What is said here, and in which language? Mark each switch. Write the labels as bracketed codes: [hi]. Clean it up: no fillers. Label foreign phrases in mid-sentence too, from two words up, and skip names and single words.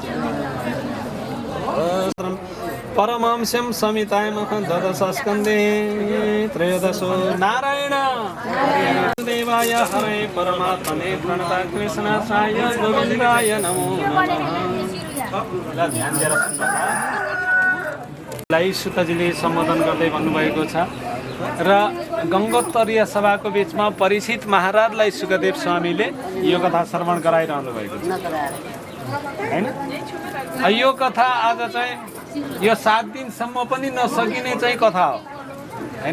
[sa] परमांशं संहितायामः द्वादशस्कन्धे त्रयोदशो नारायण देवाय हरे परमात्मने प्रणता कृष्णाय गोविन्दाय नमो नमः। [ne] सुतजीले सम्बोधन गर्दै भन्नुभएको छ र गङ्गोत्तरीय सभाको बिचमा परीक्षित महाराजलाई सुखदेव स्वामीले यो कथा श्रवण गराइरहनु भएको छ हैन। यो कथा आज चाहिँ यो 7 दिनसम्म पनि नसकिने चाहिँ कथा हो हैन।